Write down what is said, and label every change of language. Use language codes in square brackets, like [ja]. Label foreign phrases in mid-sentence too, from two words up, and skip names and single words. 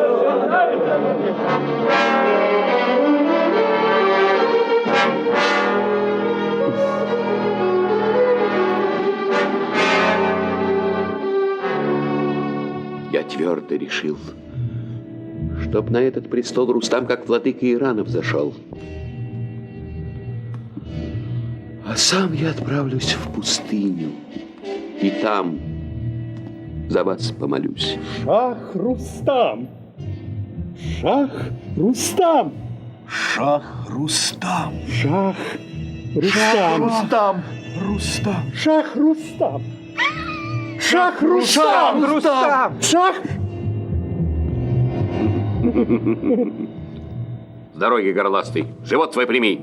[ru] Я твердо решил, чтоб на этот престол Рустам как владыка Ирана взошел. А сам я отправлюсь в пустыню, и там за вас помолюсь. Шах Рустам! Шах Рустам! Шах Рустам! Шах Рустам! Рустам! Рустам! Шах Рустам! Шах Рустам! Рустам! Шах! С дороги, горластый, живот твой прими.